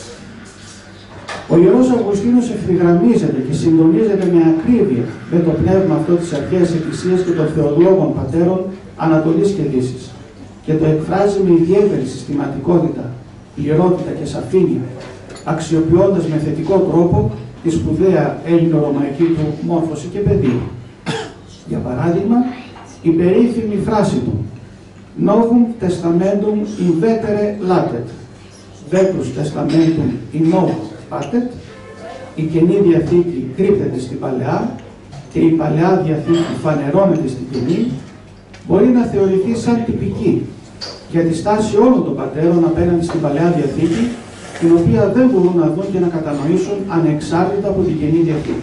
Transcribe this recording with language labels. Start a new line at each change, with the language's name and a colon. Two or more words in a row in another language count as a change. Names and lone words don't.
Greek: Ο Ιερός Αυγουστίνος ευθυγραμμίζεται και συντονίζεται με ακρίβεια με το πνεύμα αυτό της Αρχαίας Εκκλησίας και των θεολόγων πατέρων Ανατολής και Δύσης και το εκφράζει με ιδιαίτερη συστηματικότητα, πληρότητα και σαφήνεια, αξιοποιώντας με θετικό τρόπο τη σπουδαία ελληνο-ρωμαϊκή του μόρφωση και παιδεία. Για παράδειγμα, η περίφημη φράση του
Latin: «Novum testamentum invetere latet, vetus testamentum in novo patet»,
Greek: η Καινή Διαθήκη κρύπτεται στην Παλαιά και η Παλαιά Διαθήκη φανερώνεται στην Καινή, μπορεί να θεωρηθεί σαν τυπική για τη στάση όλων των πατέρων απέναντι στην Παλαιά Διαθήκη, την οποία δεν μπορούν να δουν και να κατανοήσουν ανεξάρτητα από την Καινή Διαθήκη.